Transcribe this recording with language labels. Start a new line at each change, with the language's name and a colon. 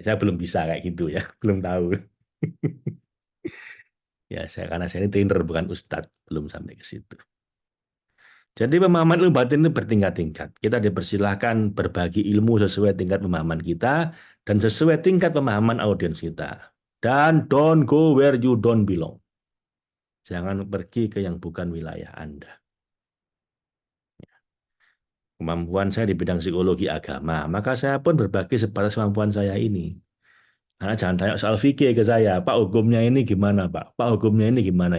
Indonesian: Saya belum bisa kayak gitu ya. Belum tahu. Ya saya karena saya ini trainer bukan ustadz. Belum sampai ke situ. Jadi pemahaman ilmu batin itu bertingkat-tingkat. Kita dipersilahkan berbagi ilmu sesuai tingkat pemahaman kita dan sesuai tingkat pemahaman audiens kita. Dan
English: don't go where you don't belong.
Indonesian: Jangan pergi ke yang bukan wilayah Anda. Kemampuan saya di bidang psikologi agama, maka saya pun berbagi sebatas kemampuan saya ini. Karena jangan tanya soal fikih ke saya, Pak hukumnya ini gimana Pak? Pak hukumnya ini gimana?